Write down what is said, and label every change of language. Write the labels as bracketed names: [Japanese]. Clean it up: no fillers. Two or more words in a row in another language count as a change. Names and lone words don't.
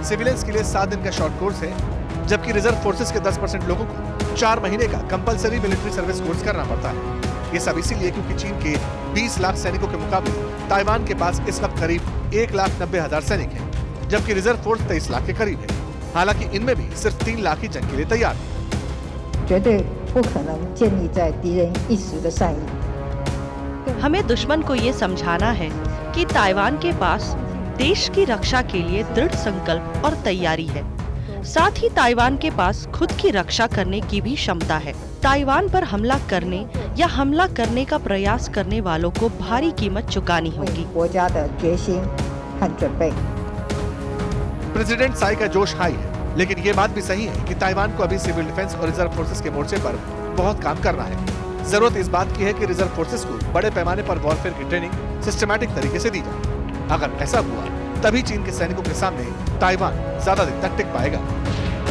[Hindi] सिविलियंस के लिए 7 दिन का [English] short course [Hindi] है, जबकि [English] reserve forces [Hindi] के 10% लोगों को 4 महीने का [English] compulsory military service course [Hindi] करना पड़ता है। ये सब इसीलिए क्योंकि चीन के 20 लाख सैनिकों के मुकाबले ताइवान के पास इस वक्त करीब 1,90,000 सैनिक हैं, जबकि [English] reserve force [Hindi] 23 लाख के करीब है। हालांकि इनमें भी सिर्फ 3 लाख ही जंग के लिए तैयार हैं। [Chinese] 绝对不可能建立在敌人一时的善意。 [Hindi] हमें दुश्मन को ये समझाना है कि ताइवान के पास देश की रक्षा के लिए दृढ़ संकल्प और तैयारी है। साथ ही ताइवान के पास खुद की रक्षा करने की भी क्षमता है। ताइवान पर हमला करने या हमला करने का प्रयास करने वालों को भारी कीमत चुकानी होगी। [Chinese] 国家的决心和准备。 [Hindi] प्रेसिडेंट साई का जोश हाई है, लेकिन ये बात भी सही है कि ताइवान को अभी [English] civil defence [Hindi] और [English] reserve forces [Hindi] के मोर्चे पर बहुत काम करना है। जरूरत इस बात की है कि [English] reserve forces [Hindi] को बड़े पैमाने पर वॉरफेयर की ट्रेनिंग सिस्टमैटिक तरीके से दी जाए। अगर ऐसा हुआ तभी चीन के सैनिकों के सामने ताइवान ज्यादा दिन तक टिक पाएगा।